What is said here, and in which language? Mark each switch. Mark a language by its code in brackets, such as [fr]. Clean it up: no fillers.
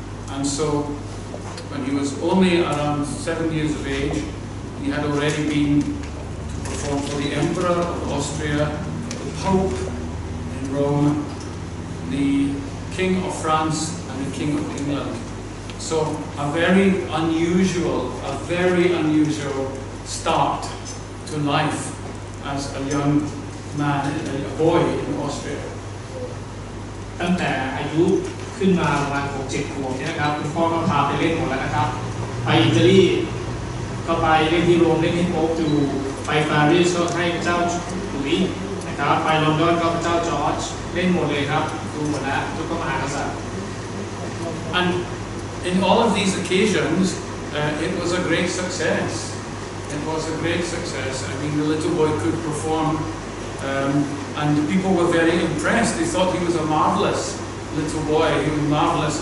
[en] And so when he was only around 7 years of age, he had already been to perform for the Emperor of Austria, the Pope in Rome, the King of France, and the King of England. So a very unusual start to life as a young man, a boy in Austria. [th] ตั้งแต่อายุขึ้นมาประมาณ 6-7 ขวบเนี่ยนะครับคุณพ่อก็พาไปเล่นหมดแล้วนะครับไปอิตาลีก็ไปเล่นที่โรมเล่นที่โป๊ปดูไปปารีสก็ให้พระเจ้าหลุยส์นะครับไปลอนดอนก็พระเจ้าจอร์จเล่นหมดเลยครับดูหมดแล้วทุกพระมหากษัตริย์ [en] And in all of these occasions, it was a great success. It was a great success. I mean, the little boy could perform, and people were very impressed. They thought he was a marvelous little boy. He was marvelous.